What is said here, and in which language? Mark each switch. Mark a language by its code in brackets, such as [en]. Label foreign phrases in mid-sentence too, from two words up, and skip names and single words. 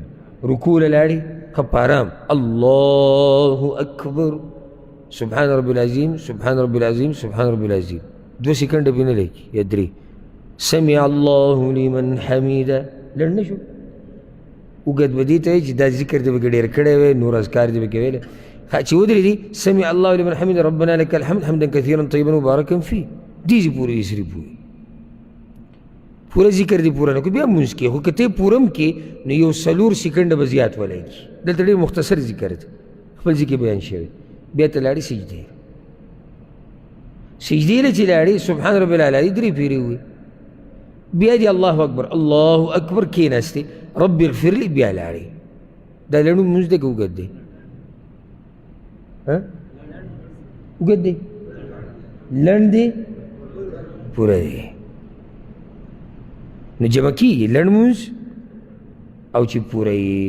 [ps] رکوع له لاړې ښه په ارام [ar] الله اکبر، سبحان رب العظیم، سبحان رب العظیم، سبحان رب العظیم. [ps] 2 سکنډه پې نه لګي یا 3. [ar] سمع الله لمن حمیده [ps] لنډ نه شو. اوږد به دې ته وایي چې دا ذکر دې پکې ډېر کړی وی، نور اذکار دې پکې ویلی. چې ودرېدي [ar] سمع الله لمن حمیده ربنا لك الحمد حمدا کثیرا طیبا مبارکا فيه، [ps] دې پورې یې صرف وایي. پوره ذکر دی پوره نه کو بیا مونځ کې، خو که ته پوره هم کې نو یو 4 سکنډه به زیات ولګي. دلته ډېر مختصر ذکر دی، خپل ذکر بیان شوی. بیا ته لاړې سجدې، سجدې له چې لاړې [ar] سبحان رب العلی [ps] 3 پیرې ووایي. بیا دې [ar] الله اکبر الله اکبر [ps] کېناستې، [ar] رب اغفر لي، [ps] بیا لاړې. دا لنډ مونځ دی که اوږد دی؟ اوږد دی؟ لنډ دی؟ پوره دی. نو جمع کېږي لنډ مونځ او چې پوره یې.